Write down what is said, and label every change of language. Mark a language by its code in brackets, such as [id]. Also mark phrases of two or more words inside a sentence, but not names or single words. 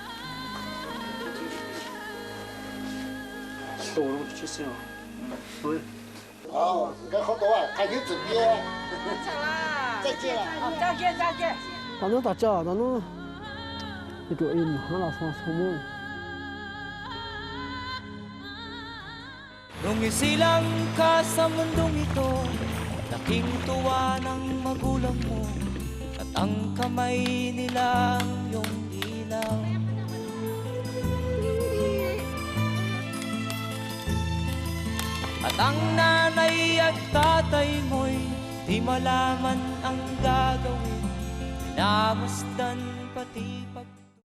[zh] 我们去吃啊。对。好，跟好多啊，赶紧准备。再见了。再见再见。咱能打架，咱能那个马拉松什么？ [tl] Rumisilang ka sa mundong ito, laking tuwa ng magulang mo, at ang kamay nila ang iyong ilaw. At ang nanay at tatay mo'y di malaman ang gagawin, pinamasdan pati pag